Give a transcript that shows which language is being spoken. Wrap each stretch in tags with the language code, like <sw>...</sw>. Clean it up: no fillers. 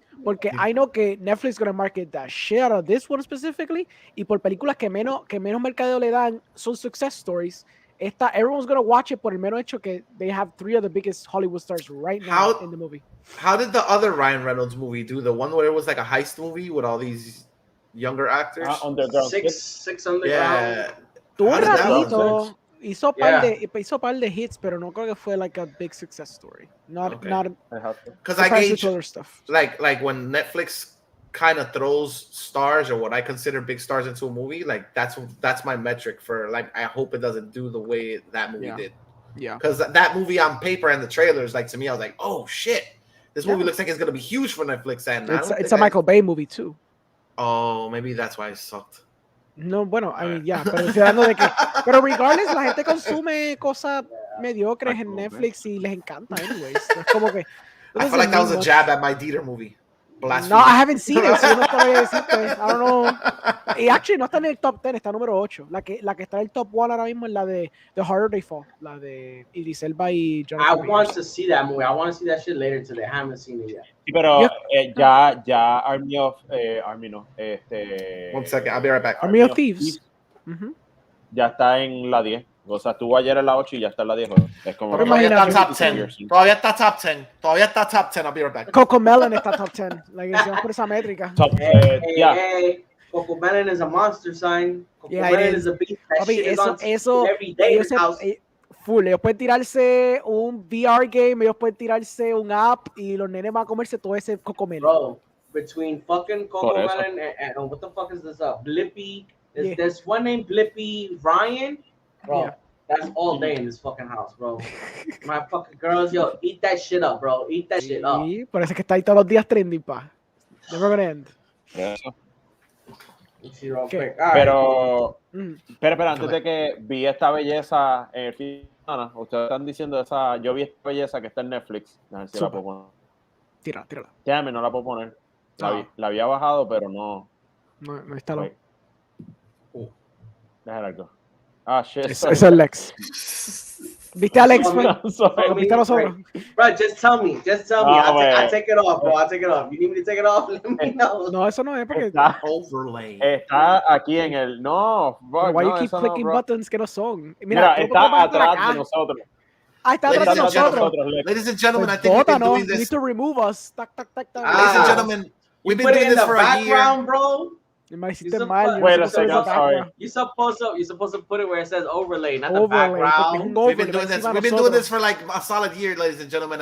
<es>Porque</es> <en>I know</en> <es>que</es> <en>Netflix is gonna market that shit out of this one specifically</en> <es>y por películas que menos mercadeo le dan son</es> <en>success stories. Everyone's gonna watch it</en> <es>por el mero hecho que</es> <en>they have 3 of the biggest Hollywood stars right now in the movie. How did the other Ryan Reynolds movie do? The one where it was like a heist movie with all these younger actors? Underground. Six Underground.</en> <es>Tuvo un ratito. Hizo par de hits, pero no creo que fue</es> <en>like a big success story. Not because I gauge other stuff. Like when Netflix kind of throws stars or what I consider big stars into a movie, like that's my metric for like I hope it doesn't do the way that movie did. Yeah. Because that movie on paper and the trailers, like to me, I was like, oh shit, this movie looks like it's gonna be huge for Netflix, and it's a Michael Bay movie too. Oh, maybe that's why it sucked.</en> <es>No, bueno,</es> <en>I mean,</en> <es>pero estoy hablando de que, pero regardless, la gente consume cosas mediocres en Netflix y les encanta, anyways. Es como que.</es> <en>I feel like that was a jab at my Dieter movie. Blasphemy. No, I haven't seen it, so</en> <es>no te voy a decirte.</es> <en>I don't know.</en> <es>Y actually no está en el top 10, está número 8. La que está en el top 1 ahora mismo es la de The Harder They Fall, la de Idris Elba y Jonathan</es> <en>Majors. I want to see that movie. I want to see that shit later today. I haven't seen it yet.</en> <es>Sí, pero ya Army no.</es> <en>One second, I'll be right back. Army of Thieves.</en> <es>Ya está en la 10. O sea, estuvo ayer en la 8 y ya está en la 10. Es como todavía está top 10. Todavía está top 10.</es> <en>I'll be right back.</en> <es>Cocomelon está top 10. Like, por esa métrica.</es> <en>Hey. Cocomelon is a monster sign. Cocomelon is a beast. That shit is on every day in the house. Full. Ellos pueden tirarse un VR game, ellos pueden tirarse un app y los nenes van a comerse todo ese Cocomelon. Bro, between fucking Cocomelon and what the fuck is this? Blippi. There's one named Blippi Ryan. Bro, that's all day in this fucking house, bro. My fucking girls, yo, eat that shit up, bro. Eat that shit up.</en> <es>Sí, por eso es que está ahí todos los días trending, pa.</es> <en>Never gonna end.</en> <es>Pero, espera, antes de que vi esta belleza en el fin de semana, ustedes están diciendo yo vi esta belleza que está en Netflix. A ver si la puedo poner. Tírala. Déjame, no la puedo poner. La había bajado, pero no. No está loco. Déjala algo. Ah, shit. Eso es Lex. ¿Viste a Alex? ¿Viste a los otros?</es> <en>Bro, just tell me. I'll take it off, bro. I'll take it off. You need me to take it off? Let me know.</en> <es>No, eso no es porque está</es> <en>overlay.</en> <es>Está aquí en el</es> <en>why you keep clicking buttons</en> <es>que no son? Mira, está atrás de nosotros. Está atrás de nosotros.</es> <en>Ladies and gentlemen, I think we've been doing this. You need to remove us. Tac. Ladies and gentlemen, we've been doing this for a year. Bro. You're supposed to put it where it says overlay, not the background. We've been doing this for like a solid year, ladies and gentlemen.</en>